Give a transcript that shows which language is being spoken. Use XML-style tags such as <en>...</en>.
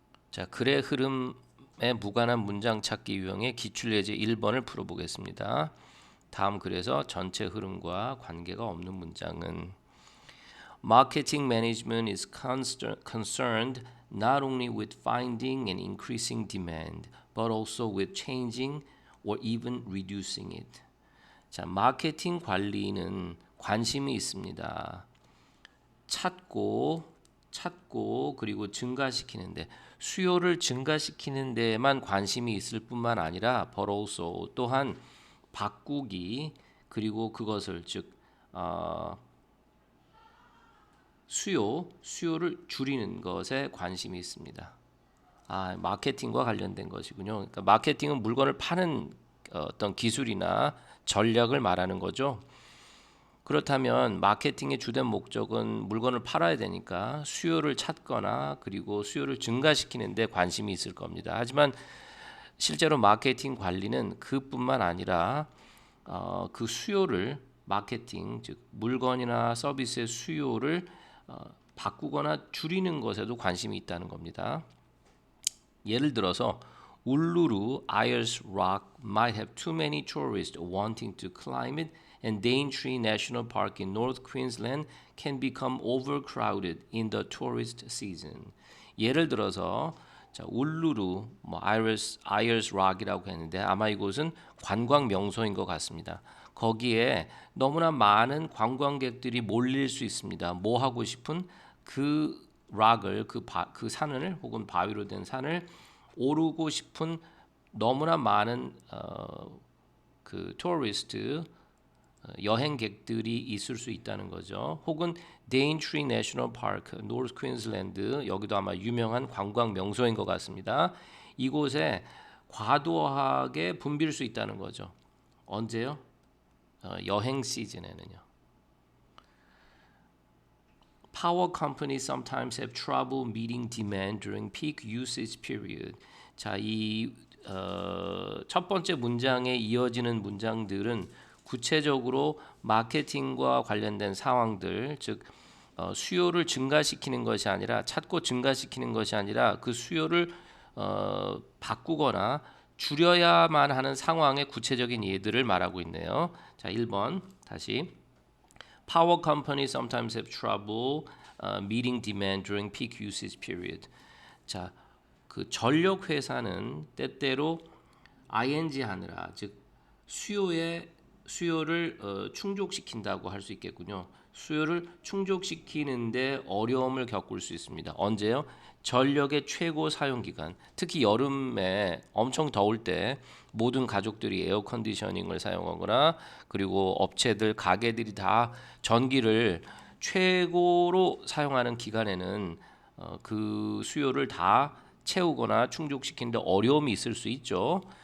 <ko>자, 글의 흐름에 무관한 문장 찾기 유형의 기출예제 1번을 풀어보겠습니다. 다음 글에서 전체 흐름과 관계가 없는 문장은</ko> <en>Marketing management is concerned not only with finding and increasing demand, but also with changing or even reducing it.</en> <ko>자, 마케팅 관리는 관심이 있습니다. 찾고 그리고 증가시키는데 수요를 증가시키는 데에만 관심이 있을 뿐만 아니라</ko> <en>but also</en> <ko>또한 바꾸기 그리고 그것을 즉 수요를 줄이는 것에 관심이 있습니다. 마케팅과 관련된 것이군요. 그러니까 마케팅은 물건을 파는 어떤 기술이나 전략을 말하는 거죠. 그렇다면 마케팅의 주된 목적은 물건을 팔아야 되니까 수요를 찾거나 그리고 수요를 증가시키는 데 관심이 있을 겁니다. 하지만 실제로 마케팅 관리는 그뿐만 아니라 그 수요를 마케팅 즉 물건이나 서비스의 수요를 바꾸거나 줄이는 것에도 관심이 있다는 겁니다. 예를 들어서 울루루</ko> <en>Ayers Rock might have too many tourists wanting to climb it, and Daintree National Park in North Queensland can become overcrowded in the tourist season.</en> <ko>예를 들어서 자, 울루루 Ayers Rock이라고 했는데 아마 이곳은 관광 명소인 것 같습니다. 거기에 너무나 많은 관광객들이 몰릴 수 있습니다. 뭐 하고 싶은 그 락을 그 산을 혹은 바위로 된 산을 오르고 싶은 너무나 많은 그 토리스트 여행객들이 있을 수 있다는 거죠. 혹은 Daintree National Park, North Queensland 여기도 아마 유명한 관광 명소인 것 같습니다. 이곳에 과도하게 붐빌 수 있다는 거죠. 언제요? 여행 시즌에는요.</ko> <en>Power companies sometimes have trouble meeting demand during peak usage period.</en> <ko>자, 이 첫 번째 문장에 이어지는 문장들은 구체적으로 마케팅과 관련된 상황들, 즉 수요를 증가시키는 것이 아니라 찾고 증가시키는 것이 아니라 그 수요를 바꾸거나 줄여야만 하는 상황의 구체적인 예들을 말하고 있네요. 자, 1번 다시</ko> <en>Power companies sometimes have trouble meeting demand during peak usage period.</en> <ko>자, 그 전력 회사는 때때로 ing 하느라 즉 수요를 충족시킨다고 할 수 있겠군요. 수요를 충족시키는데 어려움을 겪을 수 있습니다. 언제요? 전력의 최고 사용 기간, 특히 여름에 엄청 더울 때 모든 가족들이 에어 컨디셔닝을 사용하거나 그리고 업체들, 가게들이 다 전기를 최고로 사용하는 기간에는 그 수요를 다 채우거나 충족시키는데 어려움이 있을 수 있죠.</ko>